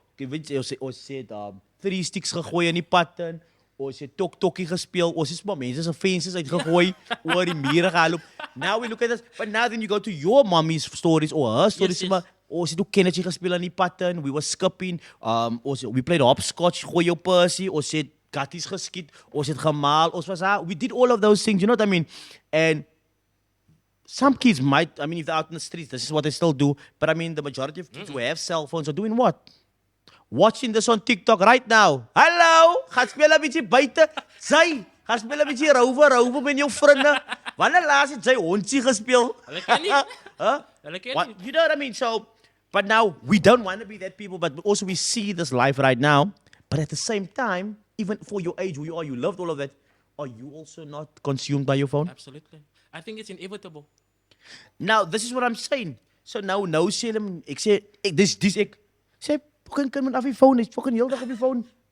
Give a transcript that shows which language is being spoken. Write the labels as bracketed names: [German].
[Afrikaans] Ek weet ons het [English] three sticks [Afrikaans] gegooi in die pad in. Ons het tokkie gespeel. Ons het maar mense se fences uitgegooi oor die mure gehaloop. [English] Now we look at this, but now then you go to your mommy's stories or her stories. yes. [Afrikaans] Maar ons het ook kennertjie gespeel in die pad in. [English] We were skipping. We played hopscotch, [Afrikaans] gooi jou persie. Ons het gatties geskiet. Ons het gemaal. Ons was [English] we did all of those things, you know what I mean? And some kids might, I mean, if they're out in the streets, this is what they still do. But I mean, the majority of kids who have cell phones are doing what? Watching this on TikTok right now. [Afrikaans] Hallo, gaan speel 'n bietjie buite. Sy, gaan speel 'n bietjie rover met jou vriende. Wanneer laas het sy hondjie gespeel? Hulle ken nie. Huh? Hulle ken [English] What, [Afrikaans] nie. [English] you know what I mean? So, but now we don't want to be that people, but also we see this life right now. But at the same time, even for your age, who you are, you loved all of that. Are you also not consumed by your phone? Absolutely. I think it's inevitable. Now, this is what I'm saying. [Afrikaans] So nou sê hulle, ek sê, ek sê, fucking kind moet af die phone, is fucking heel dag op die phone.